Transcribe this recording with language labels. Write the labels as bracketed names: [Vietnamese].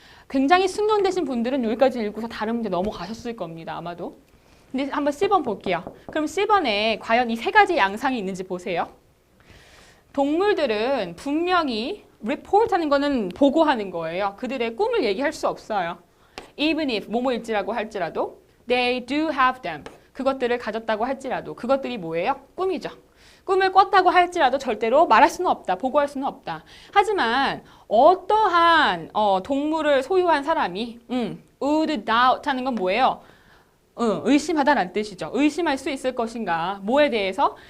[Korean] 굉장히 숙련되신 분들은 여기까지 읽고서 다른 문제 넘어가셨을 겁니다. 아마도. 근데 한번 C번 볼게요. 그럼 C번에 과연 이 세 가지 양상이 있는지 보세요. 동물들은 분명히 report 하는 거는 보고하는 거예요. 그들의 꿈을 얘기할 수 없어요. [English] Even if [Korean] 뭐뭐일지라고 할지라도 [English] they do have them. [Korean] 그것들을 가졌다고 할지라도 그것들이 뭐예요? 꿈이죠. 꿈을 꿨다고 할지라도 절대로 말할 수는 없다. 보고할 수는 없다. 하지만 어떠한 동물을 소유한 사람이 [English] would doubt [Korean] 하는 건 뭐예요? 의심하다라는 뜻이죠. 의심할 수 있을 것인가? 뭐에 대해서?